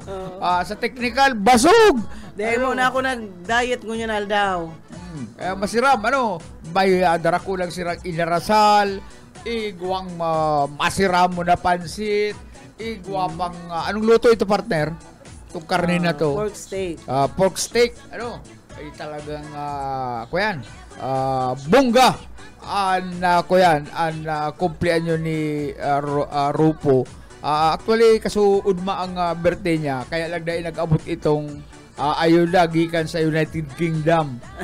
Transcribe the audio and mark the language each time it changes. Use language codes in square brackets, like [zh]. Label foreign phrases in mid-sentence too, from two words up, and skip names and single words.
[bik] Sa technical, basog. Dahil mo na ako nag-diet ngunyan aldaw. Masiram, may dara ko lang sirang inarasal, igwang masiram mo na pansit, igwang anong luto ito, partner? Itong karne na to. [en] Pork steak. Pork steak, [bik] ay talagang kuyan, bongga kuyan ang kumpleanyo ni Rupo. Actually kasuudma ang birthday niya, kaya lang dahil nag-abot itong ayuda gikan sa United Kingdom.